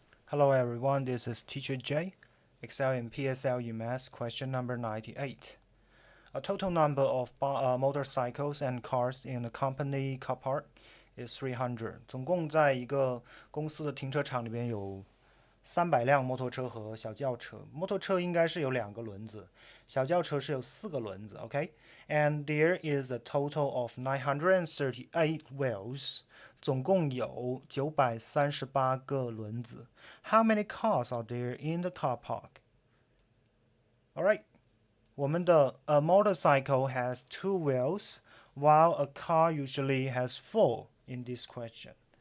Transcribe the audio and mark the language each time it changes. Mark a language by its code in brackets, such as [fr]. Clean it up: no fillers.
[en] Hello everyone, this is Teacher J. Excel in PSLE Math question number 98. A total number of motorcycles and cars in the company car park is 300. [zh] 总共在一个公司的停车场里边有300辆摩托车和小轿车。摩托车应该是有2个轮子，小轿车是有4个轮子。 [en] OK, and there is a total of 938 wheels. [zh] 总共有938个轮子。 [en] How many cars are there in the car park? Alright, [zh] 我们的 [en] a motorcycle has 2 wheels, while a car usually has 4 in this question.